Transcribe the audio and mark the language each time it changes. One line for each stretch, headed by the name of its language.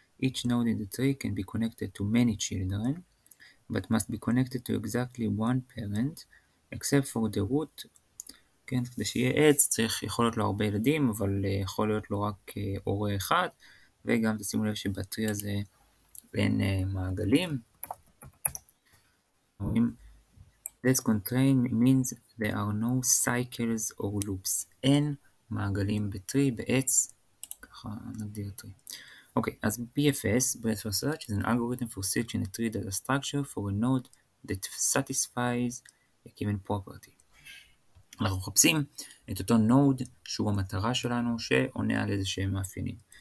English: Each node in the tree can be connected to many children, but must be connected to exactly one parent, except for the root.
Hebrew: כן, כדי שיהיה עץ יכול להיות לו הרבה ילדים, אבל יכול להיות לו רק הורה אחד, וגם תשימו לב שבטרי הזה אין מעגלים.
English: This constraint means there are no cycles or loops.
Hebrew: אין מעגלים בטרי, בעץ, ככה נגדיר טרי. אוקיי, אז
English: BFS, Breadth First Search, is an algorithm for searching a tree data structure for a node that satisfies a given property.
Hebrew: אנחנו מחפשים את אותו נוד שהוא המטרה שלנו, שעונה על איזה שהם מאפיינים.